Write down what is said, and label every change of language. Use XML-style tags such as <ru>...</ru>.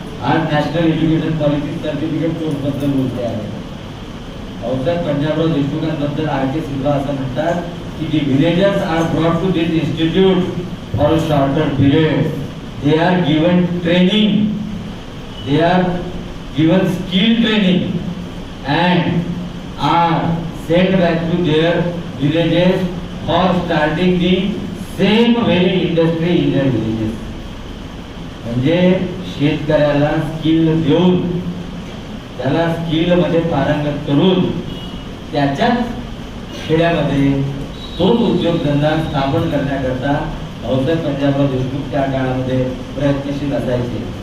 <mr>आज national education policy certificate course बद्दल बोलते आहे. भाऊसाहेब पंजाबराव देशमुखांबद्दल RK सिद्वा असं म्हणतात की</mr> <en>the villagers are brought to this institute for a shorter period. They are given training, they are given skill training and are sent back to their villages for starting the same very industry in their villages.</en> <mr>म्हणजे शेतकऱ्याला skill देऊन त्याला skill मध्ये पारंगत करून त्याच्याच खेड्यामध्ये तोच उद्योगधंदा स्थापन करण्याकरता भाऊसाहेब पंजाबराव देशमुख त्या काळामध्ये प्रयत्नशील असायचे.</mr>